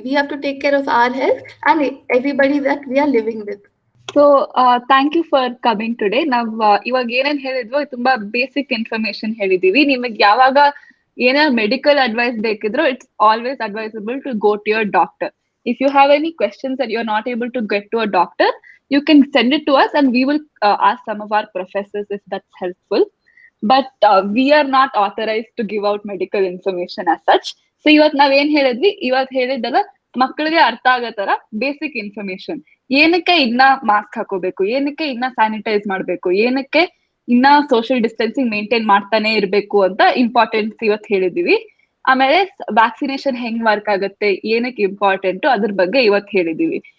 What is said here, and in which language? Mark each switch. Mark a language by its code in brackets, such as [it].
[en] We have to take care of our health and everybody that we are living with. So thank you for coming today. [kn] ನಾವ್ ಇವಾಗ ಏನೇನ್ ಹೇಳಿದ್ವೋ ತುಂಬಾ basic information ಹೇಳಿದೀವಿ. ನಿಮಗೆ ಯಾವಾಗ ಏನಾದ್ರು medical advice ಬೇಕಿದ್ರು [en] It's always advisable to go to your doctor. If you have any questions that you are not able to get to a doctor, you can send it to us and we will ask some of our professors if that's helpful. But we are not authorized to give out medical information as such. [kn] So ಇವತ್ ನಾವ್ ಏನ್ ಹೇಳಿದ್ವಿ, ಇವತ್ ಹೇಳಿದ್ದಲ್ಲ ಮಕ್ಕಳಿಗೆ ಅರ್ಥ ಆಗೋ ತರ ಬೇಸಿಕ್ ಇನ್ಫಾರ್ಮೇಶನ್. ಏನಕ್ಕೆ ಇನ್ನ ಮಾಸ್ಕ್ ಹಾಕೋಬೇಕು, ಏನಕ್ಕೆ ಇನ್ನ ಸ್ಯಾನಿಟೈಸ್ ಮಾಡ್ಬೇಕು, ಏನಕ್ಕೆ ಇನ್ನ ಸೋಷಿಯಲ್ ಡಿಸ್ಟೆನ್ಸಿಂಗ್ ಮೇಂಟೈನ್ ಮಾಡ್ತಾನೆ ಇರ್ಬೇಕು ಅಂತ ಇಂಪಾರ್ಟೆನ್ಸ್ ಇವತ್ ಹೇಳಿದೀವಿ. ಆಮೇಲೆ ವ್ಯಾಕ್ಸಿನೇಷನ್ ಹೆಂಗ್ ವರ್ಕ್ ಆಗುತ್ತೆ, ಏನಕ್ಕೆ ಇಂಪಾರ್ಟೆಂಟ್ ಅದ್ರ ಬಗ್ಗೆ ಇವತ್ ಹೇಳಿದೀವಿ.